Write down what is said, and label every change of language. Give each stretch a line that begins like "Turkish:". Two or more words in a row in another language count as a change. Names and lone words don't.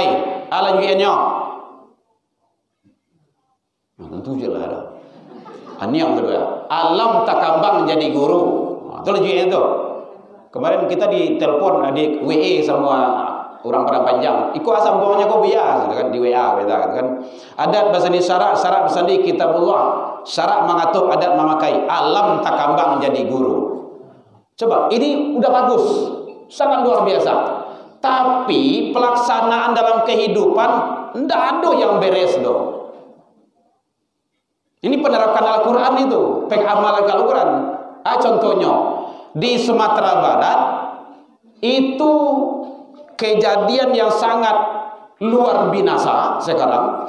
Indonesian: Lanjutannya. Tentu je lah ada. Ini yang kedua, alam takambang menjadi guru. Itu lanjutnya itu. Kemarin kita ditelepon di WA sama orang Padang Panjang. Ikut sambungannya kok biasa kan di WA kan. Adat bersandi syarak, syarak bersandi kitabullah. Syarak mengatur, adat memakai. Alam takambang menjadi guru. Coba, ini udah bagus. Sangat luar biasa. Tapi pelaksanaan dalam kehidupan tidak ada yang beres dong. Ini penerapan Al-Quran itu, pengamalan Al-Quran. Contohnya, di Sumatera Barat, itu kejadian yang sangat luar biasa sekarang.